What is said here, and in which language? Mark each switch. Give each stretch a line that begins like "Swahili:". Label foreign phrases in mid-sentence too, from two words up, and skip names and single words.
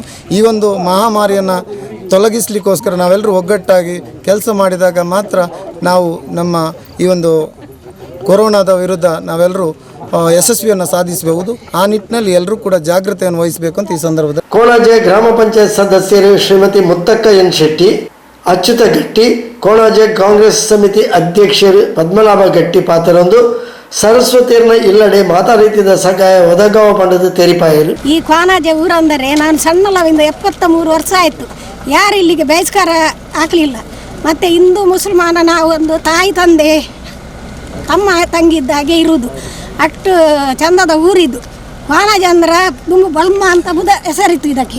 Kannada: ಈ ಒಂದು ಮಹಾಮಾರಿಯನ್ನು ತೊಲಗಿಸಲಿಕ್ಕೋಸ್ಕರ ನಾವೆಲ್ಲರೂ ಒಗ್ಗಟ್ಟಾಗಿ ಕೆಲಸ ಮಾಡಿದಾಗ ಮಾತ್ರ ನಾವು ನಮ್ಮ ಈ ಒಂದು ಕೊರೋನಾದ ವಿರುದ್ಧ ನಾವೆಲ್ಲರೂ ಯಶಸ್ವಿಯನ್ನು ಸಾಧಿಸಬಹುದು. ಆ ನಿಟ್ಟಿನಲ್ಲಿ ಎಲ್ಲರೂ ಕೂಡ ಜಾಗೃತೆಯನ್ನು ವಹಿಸಬೇಕು ಅಂತ ಈ ಸಂದರ್ಭದಲ್ಲಿ
Tulu: ಕೋಣಾಜೆ ಗ್ರಾಮ ಪಂಚಾಯತ್ ಸದಸ್ಯರು ಶ್ರೀಮತಿ ಮುತ್ತಕ್ಕ ಎನ್ ಶೆಟ್ಟಿ, ಅಚ್ಯುತ ಗಟ್ಟಿ, ಕೋಣಾಜೆ ಕಾಂಗ್ರೆಸ್ ಸಮಿತಿ ಅಧ್ಯಕ್ಷರು ಪದ್ಮನಾಭ ಗಟ್ಟಿ ಪಾತ್ರರೊಂದು ಸರಸ್ವತಿಯರ್ನ ಇಲ್ಲಡೆ ಮಾತಾ ರೀತಿಯ ಸಹಾಯ ಒದಗಾವ ಪಂಡದ ತೆರಿಪಾಯರು.
Kannada: ಈ ಕೋಣಾಜೆ ಊರಂದರೆ ನಾನು ಸಣ್ಣಲವಿಂದ 73 ವರ್ಷ ಆಯಿತು. ಯಾರು ಇಲ್ಲಿಗೆ ಬಹಿಷ್ಕಾರ ಹಾಕಲಿಲ್ಲ. ಮತ್ತು ಹಿಂದೂ ಮುಸಲ್ಮಾನ ನಾವು ಒಂದು ತಾಯಿ ತಂದೆ ಅಮ್ಮ ತಂಗಿದ್ದಾಗೆ ಇರುವುದು. ಅಷ್ಟು ಚಂದದ ಊರಿದ್ದು ಕೋಣಾಜೆ ಅಂದ್ರೆ ತುಂಬ ಬಲ್ಮ ಅಂತ ಹೆಸರಿತ್ತು ಇದಕ್ಕೆ.